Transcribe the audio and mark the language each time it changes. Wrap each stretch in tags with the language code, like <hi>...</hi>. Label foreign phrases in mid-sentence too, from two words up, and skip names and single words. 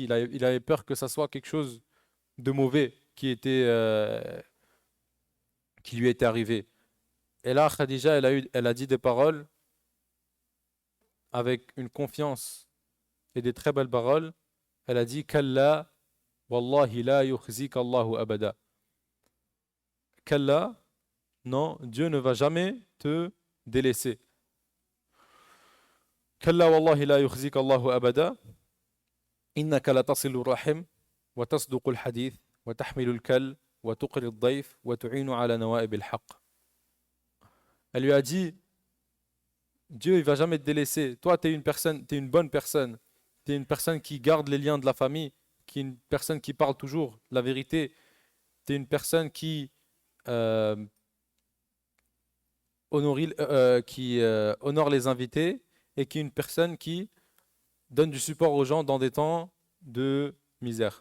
<fr>Il avait peur que ça soit quelque chose de mauvais qui lui était arrivé. Et là, Khadija, elle a dit des paroles avec une confiance et des très belles paroles. Elle a dit</fr> <ar>كلا والله لا يخزيك الله أبدا. Kalla, non, Dieu ne va jamais te délaisser. كلا والله لا يخزيك الله أبدا. إنك لتصل الرحم وتصدق الحديث وتحمل الكل وتقري الضيف وتعين على نوائب الحق.</ar> <fr>Elle lui a dit Dieu, il va jamais te délaisser. Toi, tu es une personne, tu es une bonne personne. Tu es une personne qui garde les liens de la famille, qui est une personne qui parle toujours la vérité. Tu es une personne euh, qui honore les invités et qui est une personne qui donne du support aux gens dans des temps de misère.</fr>